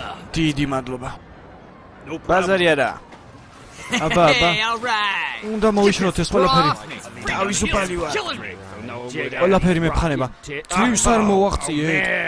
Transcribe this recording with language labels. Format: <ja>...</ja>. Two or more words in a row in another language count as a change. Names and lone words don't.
<ka>დიდი მადლობა.</ka> <en>No problem.</en> <ka>ბაზარი არა. აბა,</ka> <en>Hey, all right.</en> <ka>უნდა მოიშროთ ეს ყველაფერი. თავისუფალი ვარ. ყველაფერი მეფხანება. ძირს არ მოვაღწიეთ.</ka>